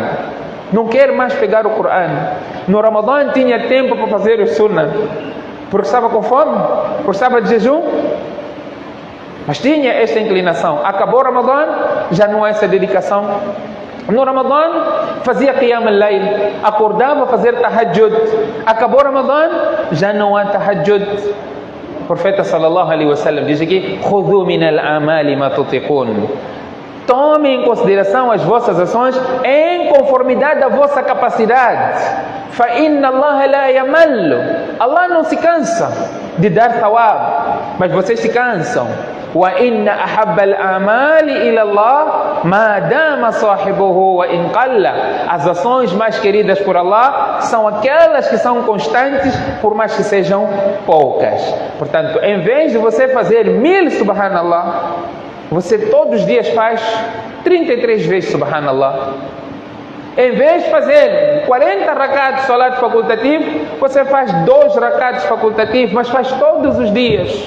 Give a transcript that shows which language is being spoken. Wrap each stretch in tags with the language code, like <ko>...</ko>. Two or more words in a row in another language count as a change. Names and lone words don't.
<pt>Não quer mais pegar o Corão. No Ramadã tinha tempo para fazer o sunnah. Porque estava com fome, porque estava de jejum. Mas tinha esta inclinação. Acabou o Ramadã, já não há essa dedicação. No Ramadã fazia</pt> <ar>قيام الليل,</ar> <pt>acordava a fazer tahajjud. Acabou o Ramadã, já não há tahajjud. O profeta</pt> <ar>صلى الله عليه وسلم</ar> <pt>diz aqui:</pt> <ar>خذوا من الأعمال ما تطيقون.</ar> <pt>Tomem em consideração as vossas ações em conformidade da vossa capacidade.</pt> <ar>فإن الله لا يمل.</ar> <pt>Allah não se cansa de dar thawab, mas vocês se cansam.</pt> <ar>وإن أحب الأعمال إلى الله ما دام صاحبه وإن قل.</ar> <pt>As ações mais queridas por Allah são aquelas que são constantes, por mais que sejam poucas. Portanto, em vez de você fazer 1000 subhanallah, você todos os dias faz 33 vezes subhanallah. Em vez de fazer 40 rakats de salat facultativo, você faz 2 rakats facultativos, mas faz todos os dias.</pt>